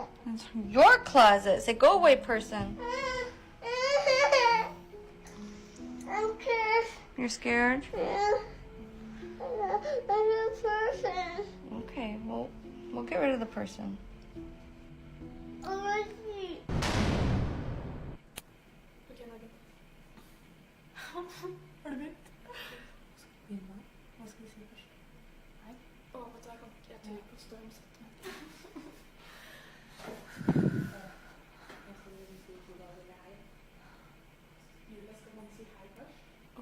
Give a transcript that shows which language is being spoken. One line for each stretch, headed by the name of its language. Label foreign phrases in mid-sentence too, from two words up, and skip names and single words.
English: It's your closet. Say, go away, person. I'm scared. You're scared? Yeah. I'm a person. Okay, well, we'll get rid of the person. Already.
Norwegian: Har du begynt? Skal vi begynne? Hva skal vi si først? Nei? Vet du, jeg tror på stormsettene. Julia, skal man si hei først?